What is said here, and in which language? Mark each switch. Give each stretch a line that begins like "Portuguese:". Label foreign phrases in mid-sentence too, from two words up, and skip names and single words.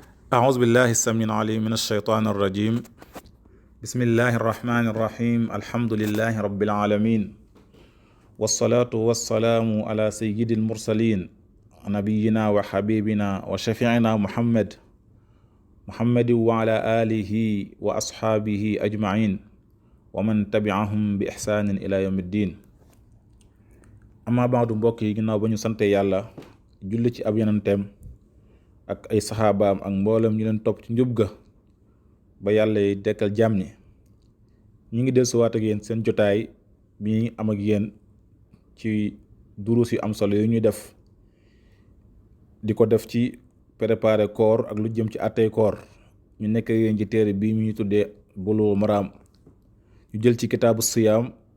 Arabic: أعوذ بالله السميع العليم من الشيطان الرجيم بسم الله الرحمن الرحيم الحمد لله رب العالمين والصلاة والسلام على سيد المرسلين نبينا وحبيبنا وشفيعنا محمد وعلى آله وأصحابه أجمعين ومن تبعهم بإحسان إلى يوم الدين أما بعد
Wolof: mbokk yi ginnaaw ba ñu sante yàlla julli ci ab yonenteem ak ay saxaabaam ak mboolem ñu leen topp ci njub ga ba yàlla yi dekkal jàmm ñi ñu ngi dellusiwaat ak yéen seen jotaay bi am ak yéen ci duruus yu am solo yu ñuy def di ko def ci préparer koor ak lu jëm ci àttey koor ñu nekk yéen ci téere bii mu ñu tuddee Boulough Al Maram ñu jël ci
Arabic: كتاب الصيام